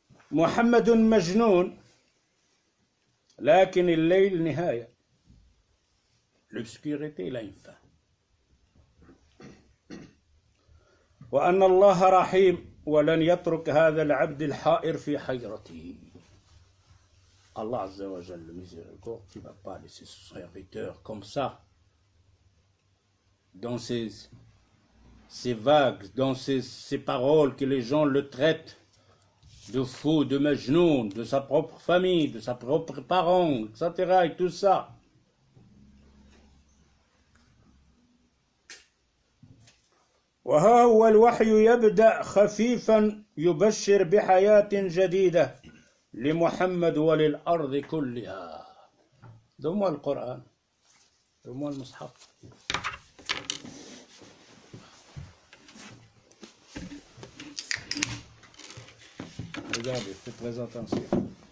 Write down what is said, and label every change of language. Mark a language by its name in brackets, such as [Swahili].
[Arabic] محمد مجنون لكن الليل نهاية. [French] L'obscurité, il a une fin. [Arabic] وأن الله رحيم ولن يترك هذا العبد الحائر في حيرته. [French] Allah Azza wa Jalla, le miséricordieux, qui ne va pas laisser son serviteur comme ça, dans ces vagues, dans ces paroles que les gens le traitent de fou, de Majnoun, de sa propre famille, de sa propre parent, etc. et tout ça. [Arabic] وها هو الوحي يبدأ خفيفا يبشر بحياة جديدة لمحمد وللأرض كلها. [French] Donne-moi le Coran, donne-moi le Mus'haf. Regardez, faites très attention.